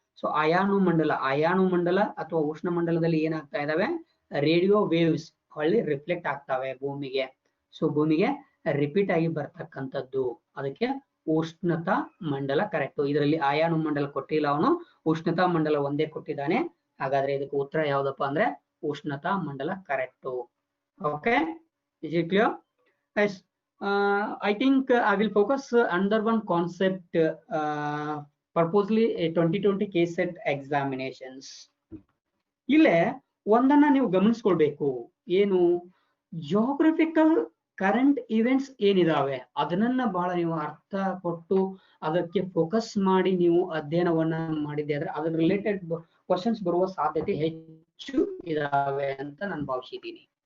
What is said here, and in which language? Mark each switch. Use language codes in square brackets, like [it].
[kn] So ಅಯಾನು ಮಂಡಲ ಅಥವಾ ಉಷ್ಣ ಮಂಡಲದಲ್ಲಿ ಏನಾಗ್ತಾ ಇದಾವೆ, ರೇಡಿಯೋ ವೇವ್ಸ್ ಹೊಳ್ಳಿ ರಿಫ್ಲೆಕ್ಟ್ ಆಗ್ತಾವೆ ಭೂಮಿಗೆ. ಸೊ ಭೂಮಿಗೆ ರಿಪೀಟ್ ಆಗಿ ಬರ್ತಕ್ಕಂಥದ್ದು, ಅದಕ್ಕೆ ಉಷ್ಣತಾ ಮಂಡಲ ಕರೆಕ್ಟ್. ಇದರಲ್ಲಿ ಅಯಾನು ಮಂಡಲ ಕೊಟ್ಟಿಲ್ಲ ಅವನು, ಉಷ್ಣತಾ ಮಂಡಲ ಒಂದೇ ಕೊಟ್ಟಿದ್ದಾನೆ. ಹಾಗಾದ್ರೆ ಇದಕ್ಕೆ ಉತ್ತರ ಯಾವ್ದಪ್ಪ ಅಂದ್ರೆ ಉಷ್ಣತಾ ಮಂಡಲ correct. [en] Okay, is it clear? Yes, I think I will focus under one concept purposely a 2020 case set examinations. [kn] ಇಲ್ಲೇ ಒಂದನ್ನ ನೀವು ಗಮನಿಸ್ಕೊಳ್ಬೇಕು, ಏನು ಜಿಯೋಗ್ರಫಿಕಲ್ ಕರೆಂಟ್ ಇವೆಂಟ್ಸ್ ಏನಿದಾವೆ ಅದನ್ನ ಬಹಳ ನೀವು ಅರ್ಥ ಕೊಟ್ಟು ಅದಕ್ಕೆ ಫೋಕಸ್ ಮಾಡಿ ನೀವು ಅಧ್ಯಯನವನ್ನ ಮಾಡಿದ್ದೆ ಆದ್ರೆ ಅದ್ರ ರಿಲೇಟೆಡ್ ಕ್ವಶನ್ಸ್ ಬರುವ ಸಾಧ್ಯತೆ ಹೆಚ್ಚು ಇದಾವೆ ಅಂತ ನಾನು ಭಾವಿಸಿದ್ದೀನಿ.